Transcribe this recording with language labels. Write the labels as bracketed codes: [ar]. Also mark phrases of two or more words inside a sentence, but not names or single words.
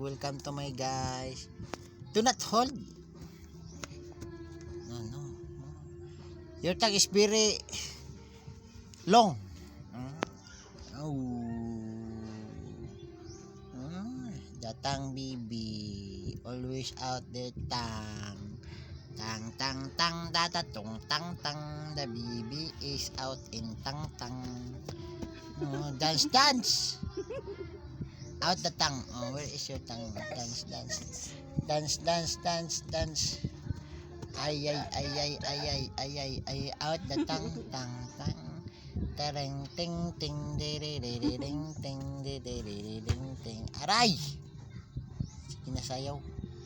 [en] Welcome to my guys. Do not hold. No. Your tongue is very long. The tongue baby always out the tongue. Tang tung tang. The baby is out in tang. Dance. Out the tongue. Where is your tongue? Dance. Ay. Out the tongue. Tang. Tereng ting ding ting. Aray! [tl] Sige na sayaw.